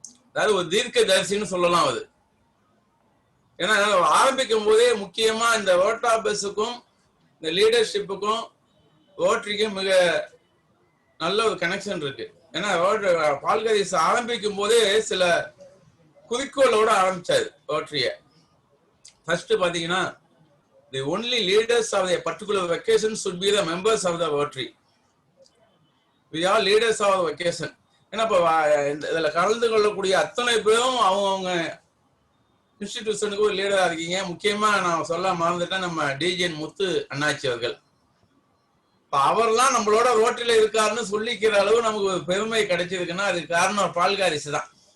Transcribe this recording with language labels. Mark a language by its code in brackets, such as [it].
[ta] அதாவது ஒரு தீர்க்க தரிசின்னு சொல்லலாம் அது. ஏன்னா ஆரம்பிக்கும் போதே முக்கியமா இந்த ரோட்டா பஸ்ஸுக்கும் இந்த லீடர்ஷிப்புக்கும் ரோட்டரிக்கும் மிக நல்ல ஒரு கனெக்ஷன் இருக்கு. ஏன்னா பால்காரிஸ் ஆரம்பிக்கும் போதே சில குறிக்கோளோட ஆரம்பிச்சாரு ரோட்டரிய. ஃபர்ஸ்ட் பாத்தீங்கன்னா [en] the only leaders of a particular vocation should be the members of the Rotary. We are leaders of vocation. [ta] ஏன்னா இப்போ இதுல கலந்து கொள்ளக்கூடிய அத்தனை பேரும் அவங்க இன்ஸ்டிடியூஷனுக்கு ஒரு லீடரா இருக்கீங்க. முக்கியமா நான் சொல்ல மறந்துட்டேன், நம்ம டிஜிஎன் முத்து அண்ணாச்சி அவர்கள். இப்போ அவர்லாம் நம்மளோட ரோட்டரியில இருக்காருன்னு சொல்லிக்கிற அளவு நமக்கு ஒரு பெருமை கிடைச்சிருக்குன்னா அதுக்கு காரணம் பால்காரிஸ் தான்.